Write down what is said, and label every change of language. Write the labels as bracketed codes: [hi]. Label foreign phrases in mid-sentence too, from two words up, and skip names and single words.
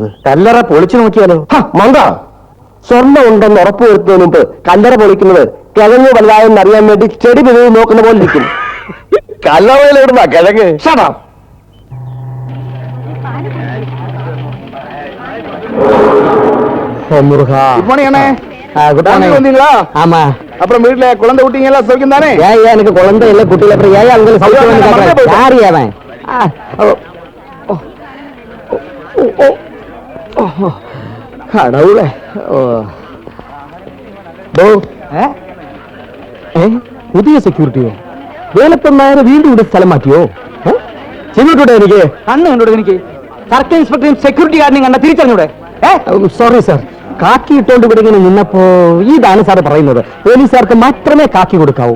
[ml] കല്ലറ പൊളിച്ചു നോക്കിയാലോ? മണ്ട, സ്വർണ്ണം ഉണ്ടെന്ന് ഉറപ്പ് വരുത്തുന്നതിന് മുമ്പ് കല്ലറ പൊളിക്കുന്നത് കിഴങ്ങ് വലുതായെന്ന് അറിയാൻ വേണ്ടി ചെടി പിരിവ് നോക്കുന്ന പോലെ ഇരിക്കും. കല്ലറയിലിടുന്ന കിഴങ്ങ്. [ta] ஆமா, அப்புறம் வீட்டுல குழந்தை குட்டிங்க எல்லாம் சௌக்கியம் தானே? ஏன் எனக்கு குழந்தை இல்ல, குட்டியில அப்புறம் ஏன் அவங்க சௌக்கியம்? யாரு அவன்? கடவுளே. [ml] പുതിയ സെക്യൂരിറ്റിയോ? വേലപ്പന്മാരെ വീണ്ടും ഇവിടെ സ്ഥലം മാറ്റിയോ? ചെന്നിട്ടൂടെ എനിക്ക്? കണ്ണ് കണ്ടൂടെ എനിക്ക്? സർക്കിൾ ഇൻസ്പെക്ടറും സെക്യൂരിറ്റി ഗാർഡിനെയും കണ്ട തിരിച്ചറിഞ്ഞൂടെ? [en] sorry sir, [ml] കാക്കി ഇട്ടോണ്ട് ഇവിടെ ഇങ്ങനെ നിന്നപ്പോ ഇതാണ് സാർ പറയുന്നത്, പോലീസുകാർക്ക് മാത്രമേ കാക്കി കൊടുക്കാവൂ.